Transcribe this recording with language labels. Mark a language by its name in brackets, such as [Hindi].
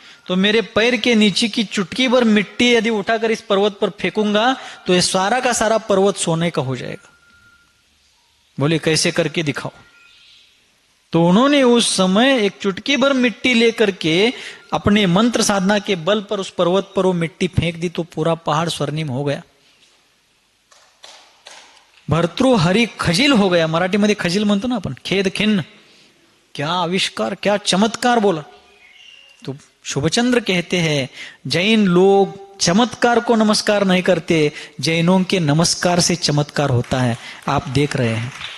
[Hindi] तो मेरे पैर के नीचे की चुटकी भर मिट्टी यदि उठाकर इस पर्वत पर फेंकूंगा तो ये सारा का सारा पर्वत सोने का हो जाएगा। बोले कैसे करके दिखाओ। तो उन्होंने उस समय एक चुटकी भर मिट्टी लेकर के अपने मंत्र साधना के बल पर उस पर्वत पर वो मिट्टी फेंक दी, तो पूरा पहाड़ स्वर्णिम हो गया। भर्तृहरी खजिल हो गया। [Marathi] मराठीमध्ये खजिल म्हणतो ना आपण, खेद खिन्न। [Hindi] क्या आविष्कार, क्या चमत्कार बोला। तो शुभचंद्र कहते हैं जैन लोग चमत्कार को नमस्कार नहीं करते, जैनों के नमस्कार से चमत्कार होता है। आप देख रहे हैं।